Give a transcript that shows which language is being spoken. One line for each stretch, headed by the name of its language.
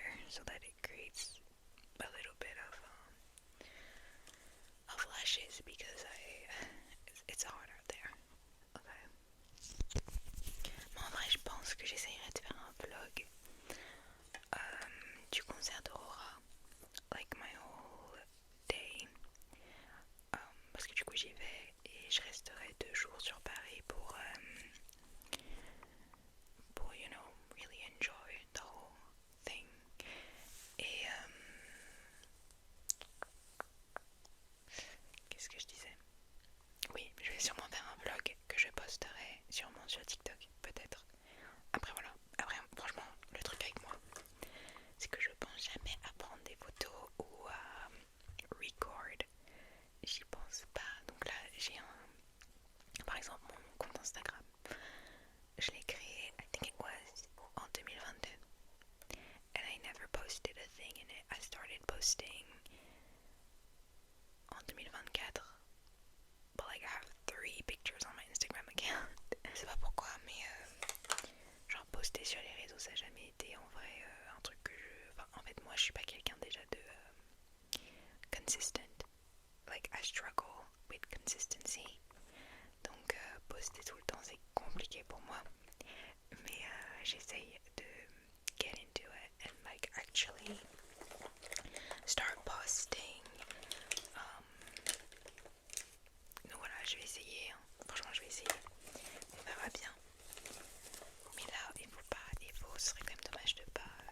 English: so that it creates a little bit of lashes because it's hot out there. Okay.
French: Mais en vrai, je pense que j'essayerai de faire un vlog du concert d'Aurora,
English: like my whole day,
French: parce que du coup j'y vais et je resterai 2 jours sur Paris pour
English: you know, really enjoy the whole thing.
French: Et qu'est-ce que je disais? Oui, je vais sûrement faire un vlog que je posterai sûrement sur TikTok, peut-être. Après voilà, après franchement, le truc avec moi, c'est que je pense jamais à prendre des photos ou à record. J'y pense pas. Donc là, j'ai par exemple mon compte Instagram. Je l'ai créé,
English: I think it was
French: en 2022.
English: And I never posted a thing in it. I started posting
French: en 2024.
English: But like I have 3 pictures on my Instagram account.
French: Je sais pas pourquoi, mais genre poster sur les réseaux ça n'a jamais été en vrai un truc que je... Enfin, en fait moi je suis pas quelqu'un déjà de consistent.
English: Like I struggle with consistency.
French: Donc poster tout le temps c'est compliqué pour moi. Mais j'essaye de
English: get into it and like actually start posting.
French: Donc voilà, je vais essayer. Franchement, je vais essayer. On verra bien. Mais là, il faut pas. Ce serait quand même dommage de pas.